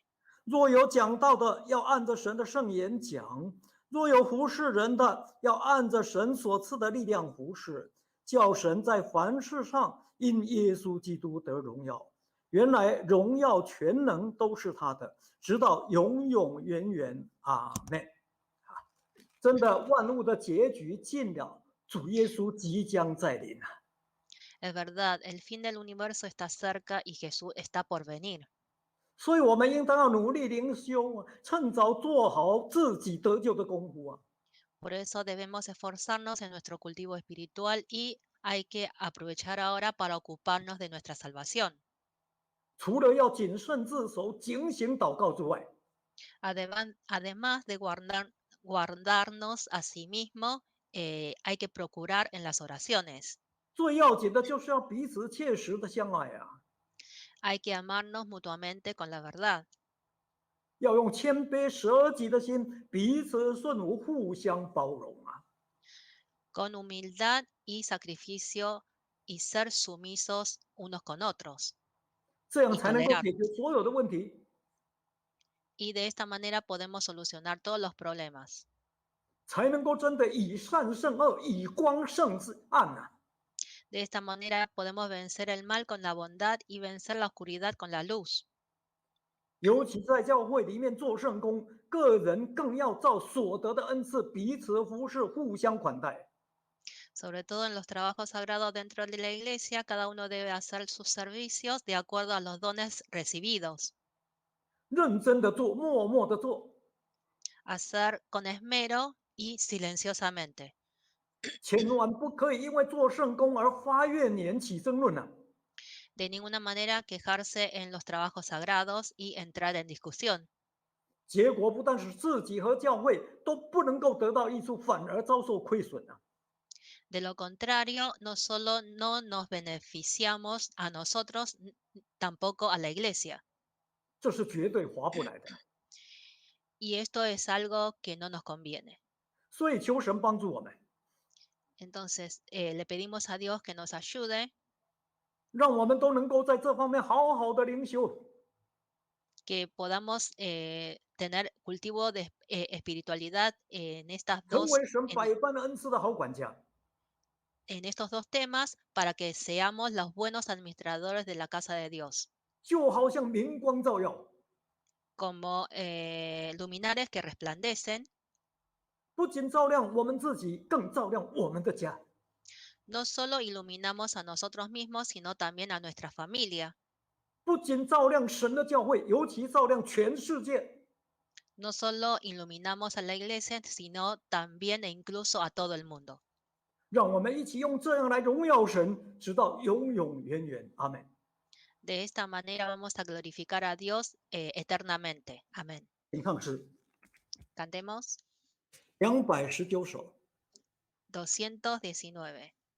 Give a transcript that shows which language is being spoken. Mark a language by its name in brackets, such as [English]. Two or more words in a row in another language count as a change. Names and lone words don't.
[Chinese] 若有讲道的，要按着神的圣言讲；若有服侍人的，要按着神所赐的力量服侍，叫神在凡事上因耶稣基督得荣耀。原来荣耀全能都是他的，直到永永远远。阿们。真的，万物的结局近了，主耶稣即将再临啊！ [Spanish] Es verdad, el fin del universo está cerca y Jesús está por venir. [Chinese] 所以，我们应当要努力灵修啊，趁早做好自己得救的功夫啊！ [Spanish] Por eso debemos esforzarnos en nuestro cultivo espiritual y hay que aprovechar ahora para ocuparnos de nuestra salvación. [Chinese] 除了要谨慎自守、警醒祷告之外， [Spanish] Además de guardarnos a sí mismo, hay que procurar en las oraciones. [Chinese] 最要紧的就是要彼此切实的相爱啊！ [Spanish] Hay que amarnos mutuamente con la verdad. [Chinese] 要用谦卑舍己的心，彼此顺服，互相包容啊！ [Spanish] Con humildad y sacrificio y ser sumisos unos con otros. [Chinese] 这样 [Spanish] y [Chinese] 才能够 [Spanish] tolerar. [Chinese] 解决所有的问题， [Spanish] Y de esta manera podemos solucionar todos los problemas. [Chinese] 才能够真的以善胜恶，以光胜暗呐、 [Spanish] De esta manera podemos vencer el mal con la bondad y vencer la oscuridad con la luz. [Chinese] 尤其在教会里面做圣工，个人更要照所得的恩赐彼此服侍，互相款待。 [Spanish] Sobre todo en los trabajos sagrados dentro de la iglesia, cada uno debe hacer sus servicios de acuerdo a los dones recibidos. [Chinese] 认真的做，默默的做， [Spanish] Hacer con esmero y silenciosamente. [Chinese] 千万不可以因为做圣工而发怨言、起争论啊！ [Spanish] De ninguna manera quejarse en los trabajos sagrados y entrar en discusión. [Chinese] 结果不但是自己和教会都不能够得到益处，反而遭受亏损啊！ [Spanish] De lo contrario, no solo no nos beneficiamos a nosotros, tampoco a la iglesia. [Chinese] 这是绝对划不来的。 [Spanish] Y esto es algo que no nos conviene. [Chinese] 所以求神帮助我们， [Spanish] Entonces, le pedimos a Dios que nos ayude, [Chinese] 让我们都能够在这方面好好的灵修， [Spanish] que podamos tener cultivo de espiritualidad en estas [Chinese] 成 [Spanish] dos, [Chinese] 为神百般的恩赐的好管家。 [Spanish] en estos dos temas para que seamos los buenos administradores de la casa de Dios, [Chinese] 就好像明光照耀， [Spanish] como luminares que resplandecen, [Chinese] 不仅照亮我们自己，更照亮我们的家。 [Spanish] no solo iluminamos a nosotros mismos, sino también a nuestra familia. [Chinese] 不仅照亮神的教会，尤其照亮全世界。 [Spanish] No solo iluminamos a la iglesia, sino también e incluso a todo el mundo. [Chinese] 让我们一起用这样来荣耀神，直到永永远远。阿门。 [Spanish] De esta manera vamos a glorificar a Dios eternamente. Amén. [Chinese] 请唱诗 [Spanish] Cantemos [Chinese] 219首。 [Spanish] 219.